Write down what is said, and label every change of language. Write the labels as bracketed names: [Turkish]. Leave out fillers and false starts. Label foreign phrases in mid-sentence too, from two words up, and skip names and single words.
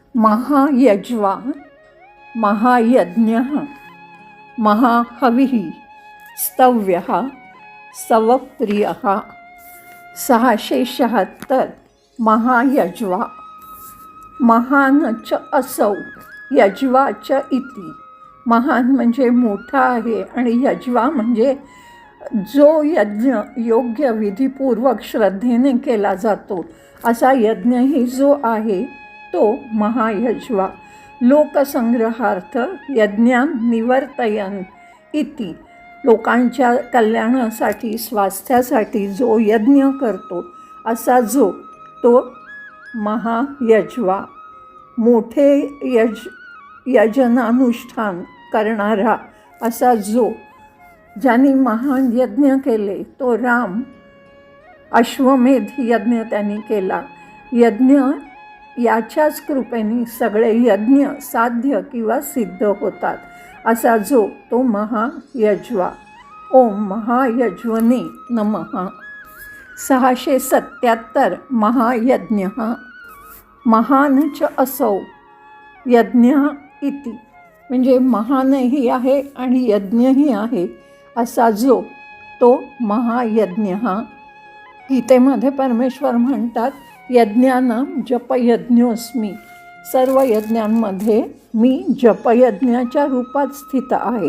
[Sanskrit] महायज्वा, महायज्ञः, महाहविः, स्तव्यः, स्तवप्रियः। 676 महायज्वा। महान च असौ यज्वा च इति। [Marathi] महान म्हणजे मोठा आहे आणि यज्वा म्हणजे जो यज्ञ योग्य विधीपूर्वक श्रद्धेने केला जातो असा यज्ञही जो आहे तो महायज्वा। [Sanskrit] लोकसंग्रहार्थ यज्ञान निवर्तयन इति। [Marathi] लोकांच्या कल्याणासाठी स्वास्थ्यासाठी जो यज्ञ करतो असा जो तो महायज्वा। मोठे यजनानुष्ठान करणारा असा जो। ज्यांनी महान यज्ञ केले तो राम। अश्वमेध यज्ञ त्यांनी केला। यज्ञ याच्याच कृपेने सगळे यज्ञ साध्य किंवा सिद्ध होतात असा जो तो महायज्वा। [Sanskrit] ओम महायज्वने नमः। 677 महायज्ञः। महान च असौ यज्ञः इति [Marathi] म्हणजे महानही आहे आणि यज्ञही आहे असा जो तो महायज्ञः। गीतेमध्ये परमेश्वर म्हणतात [Sanskrit] यज्ञानां जपयज्ञोस्मी। [Marathi] सर्व यज्ञांमध्ये मी जपयज्ञाच्या रूपात स्थित आहे।